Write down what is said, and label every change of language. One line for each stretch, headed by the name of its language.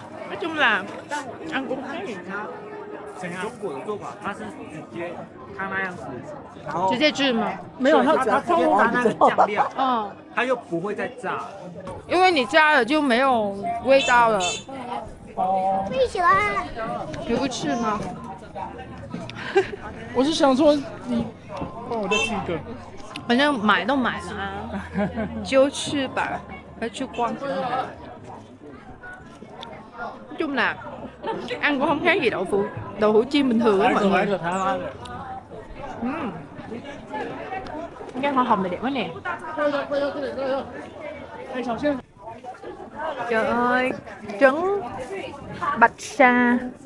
Vietnamese: nói chung là ăn cũng khá nhiều.
Chinese: 中国的做法，它是直接它那样子，然后直接吃吗？没有，它它直接拿那个酱料，嗯，它又不会再炸。因为你加了就没有味道了。哦。你喜欢？你不吃吗？我是想说你帮我再吃一个。反正买都买了啊，就吃吧，
Vietnamese: phải
Chinese: 去逛。
Vietnamese: nói chung là ăn cũng không khác gì đậu hũ chiên bình thường á mọi người. Cái hoa hồng này đẹp quá nè. Trời ơi, trứng Bạch Sa.